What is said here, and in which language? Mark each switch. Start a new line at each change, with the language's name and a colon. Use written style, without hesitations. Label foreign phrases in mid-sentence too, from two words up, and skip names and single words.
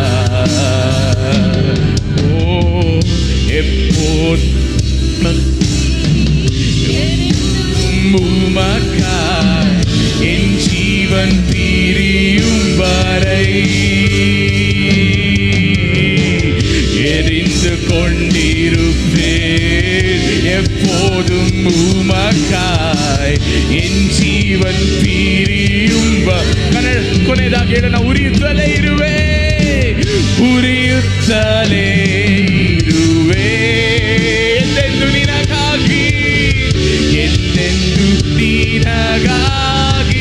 Tamil: ஓ எப்போது உமக்காய் என் ஜீவன் பிரியும் வரை எரிந்து கொண்டிருப்பேன். எப்போதும் உமக்காய் என் ஜீவன் பிரியும்ப
Kannada: ಕೊನೆಯದಾಗಿ ಹೇಳೋಣ, ಉರಿಯುತ್ತಲೇ ಇರುವೆ, ಉರಿಯುತ್ತಲೇ ಇರುವೆ ಎಂದೆಂದು ನಿನಗಾಗಿ, ಎಂದೆಂದು ನಿನಗಾಗಿ.